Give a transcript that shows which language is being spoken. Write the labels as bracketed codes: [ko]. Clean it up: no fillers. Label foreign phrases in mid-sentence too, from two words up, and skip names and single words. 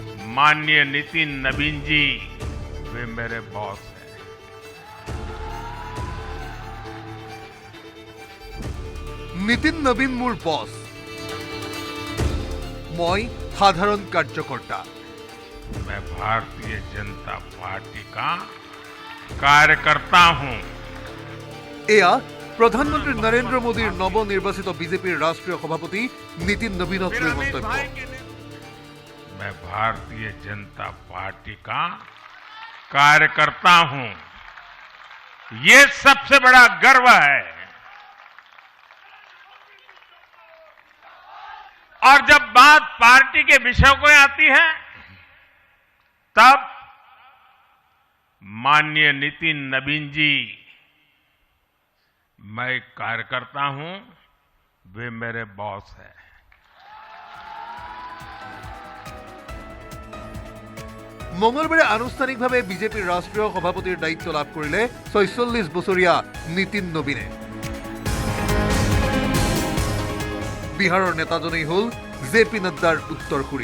[hi] माननीय नितिन नवीन जी वे मेरे बॉस हैं। [as] নিতিন নবীন মোৰ বস, মই সাধাৰণ কাৰ্যকৰ্তা। [hi] मैं भारतीय जनता पार्टी का कार्यकर्ता हूं। [as] এয়া প্ৰধানমন্ত্ৰী নৰেন্দ্ৰ মোদীৰ নৱনিৰ্বাচিত বিজেপিৰ ৰাষ্ট্ৰীয় সভাপতি নিতিন নবীনক লৈ মন্তব্য। [hi] मैं भारतीय जनता पार्टी का कार्यकर्ता हूं, ये सबसे बड़ा गर्व है। और जब बात पार्टी के विषय को आती है तब माननीय नितिन नवीन जी, मैं एक कार्यकर्ता हूं, वे मेरे बॉस हैं। [as] মঙলবাৰে আনুষ্ঠানিকভাৱে বিজেপিৰ ৰাষ্ট্ৰীয় সভাপতিৰ দায়িত্ব লাভ কৰিলে ৪৬ বছৰীয়া নিতিন নবীনে। বিহাৰৰ নেতাজনেই হ'ল জে পি নাড্ডাৰ উত্তৰসূৰী।